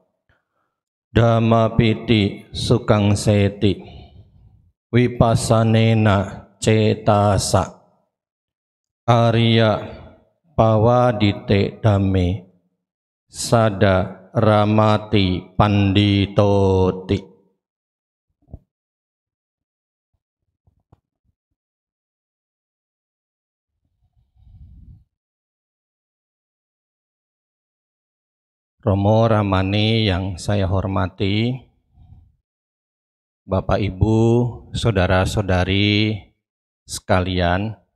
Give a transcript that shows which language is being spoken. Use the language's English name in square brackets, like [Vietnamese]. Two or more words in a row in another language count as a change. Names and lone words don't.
[Pali] Dhammapiti sukang seti wipassanena cetasa Arya pawadite dhamme sada ramati panditoti. [Indonesian] Romo Ramani yang saya hormati, Bapak Ibu, saudara-saudari sekalian,